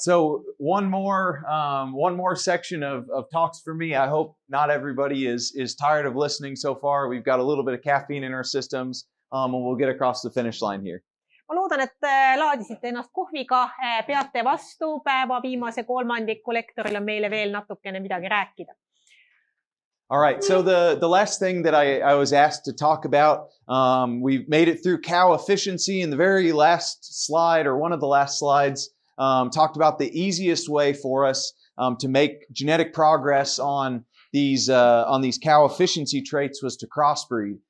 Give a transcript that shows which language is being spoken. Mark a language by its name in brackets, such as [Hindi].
[English] So one more section of talks for me. I hope not everybody is tired of listening so far. We've got a little bit of caffeine in our systems, and we'll get across the finish line here. [Estonian] Ma loodan, et laadisite ennast kohviga, peate vastu päeva viimase kolmandiku lektoril on meile veel natukene midagi rääkida. [English] All right, so the last thing that I was asked to talk about, we made it through cow efficiency in the very last slide, or one of the last slides, talked about the easiest way for us to make genetic progress on these cow efficiency traits was to crossbreed.